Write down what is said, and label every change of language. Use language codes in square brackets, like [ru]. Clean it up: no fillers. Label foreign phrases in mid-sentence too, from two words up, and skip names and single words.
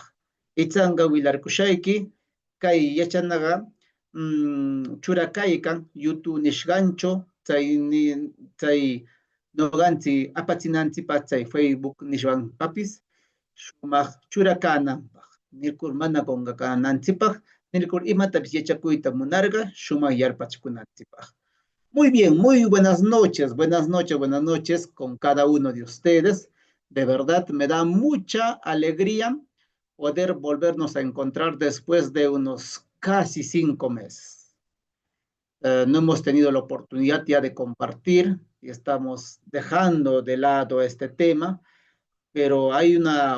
[qu] Itzanga wilarkushayki, kay yachanaga, churakaykan, YouTube nishgancho, chay noganti apachinanchipaq, chay Facebook nishwanpapis, shumaq churakananpaq, nirkur mana qonqakananchipaq, nirkur imatapis yachakuyta munarga, shumaq yarpachikunanchipaq. [es] Muy bien, muy buenas noches con cada uno de ustedes. De verdad, me da mucha alegría poder volvernos a encontrar después de unos casi 5 meses. No hemos tenido la oportunidad ya de compartir y estamos dejando de lado este tema, pero hay una